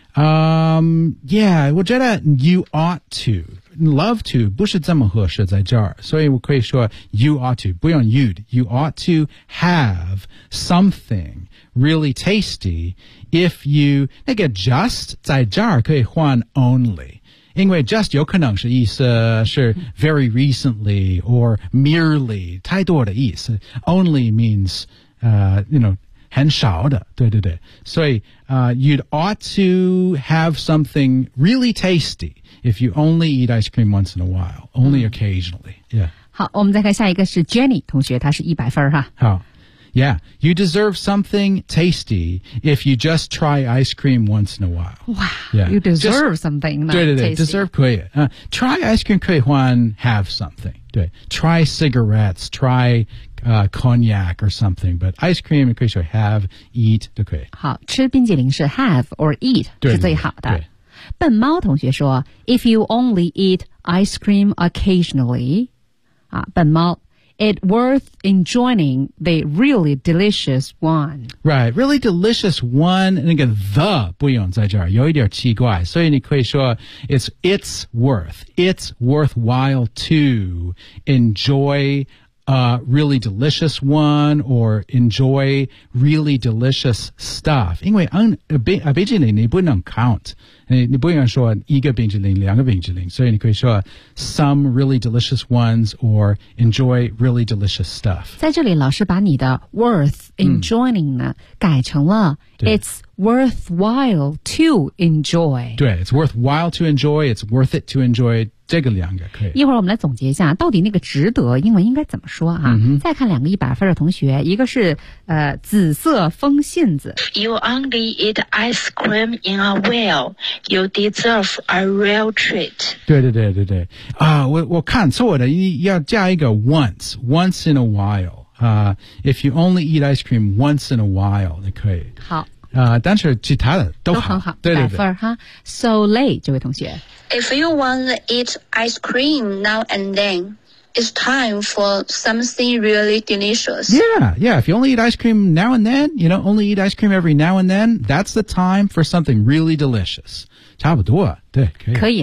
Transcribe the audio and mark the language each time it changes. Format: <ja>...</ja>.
<en>Yeah,</en> <zh>我觉得</zh> <en>you ought to, love to,</en> <zh>不是这么合适在这儿。所以我可以说</zh> <en>you ought to, 不用 you'd, you ought to have something really tasty if you, 那个 just</en> <zh>在这儿可以换</zh> <en>only.</en> <zh>因为 just 有可能是意思是 very recently or merely, 太多的意思。</zh> <en>Only means, you know,</en> <zh>很少的对对对所以、</zh> <en>you'd ought to have something really tasty if you only eat ice cream once in a while only occasionally、yeah.</en> <zh>好我们再看下一个是 Jenny 同学她是一百分哈</zh> <en>好 Yeah You deserve something tasty if you just try ice cream once in a while Wow、yeah. You deserve just, something</en> <zh>对对对、</zh> <en>tasty. Deserve 可以、Try ice cream</en> <zh>可以换</zh> <en>have something 对 Try cigarettes TryCognac or something, but ice cream, you can have, eat,</en> <zh>都可以。好，吃冰淇淋是 have or eat 是最好的。笨猫同学说</zh> <en>，If you only eat ice cream occasionally, 啊，笨猫 ，it's worth enjoying the really delicious one. Right, really delicious one.</en> <zh>那个 the 不用在这儿，有一点奇怪，所以你可以说</zh> <en>it's worthwhile to enjoy. Really delicious one or enjoy really delicious stuff.</en> <zh>因为冰淇淋你不能 count. 你不能说一个冰淇淋两个冰淇淋所以你可以说</zh> <en>some really delicious ones or enjoy really delicious stuff.</en> <zh>在这里老师把你的 worth enjoying 呢、嗯、改成了</zh> <en>it's worthwhile to enjoy. 对 it's worthwhile to enjoy, it's worth it to enjoy.</en> <zh>这个两个可以一会儿我们来总结一下到底那个值得英文应该怎么说啊、嗯、再看两个一百分的同学一个是紫色风信子</zh> <en>You only eat ice cream in a while You deserve a real treat</en> <zh>对对对对对啊、我看错的要加一个 once in a while、</zh> <en>if you only eat ice cream once in a while</en> <zh>那可以好但是其他的都很好对对对分哈 So late 这位同学</zh> <en>If you want to eat ice cream now and then It's time for something really delicious Yeah If you only eat ice cream now and then You know only eat ice cream every now and then That's the time for something really delicious</en> <zh>差不多对可以</zh>